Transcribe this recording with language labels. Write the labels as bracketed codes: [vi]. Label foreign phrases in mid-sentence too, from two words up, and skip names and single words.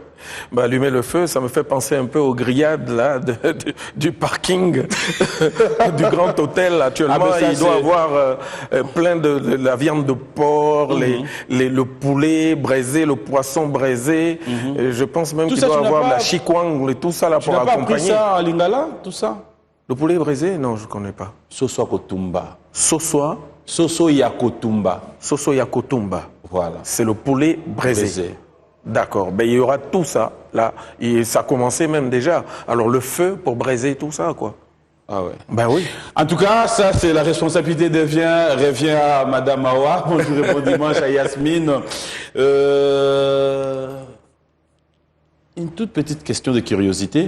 [fr] Ben, allumer le feu, ça me fait penser un peu aux grillades là, du parking du grand hôtel. Actuellement, Ah, ben ça, il doit c'est- avoir plein de la viande de porc, le poulet braisé, le poisson braisé. Et je pense même Tout qu'il ça, doit tu n'as avoir pas- la chikwang et tout ça là Tu pour n'as pas appris accompagner. ça à Lingala, tout ça? Le poulet braisé, non, je connais pas. [ln] Soso Kotumba. Sosoa, Soso Yakotumba. soso yakotumba. [fr] Voilà. C'est le poulet braisé. Braisé. D'accord. Ben, il y aura tout ça là. Et ça a commencé même déjà. Alors le feu pour braiser tout ça, quoi. Ah ouais. Ben oui. En tout cas, ça, c'est la responsabilité revient à Madame Awa. Moi, je réponds dimanche à Yasmine. Une toute petite question de curiosité.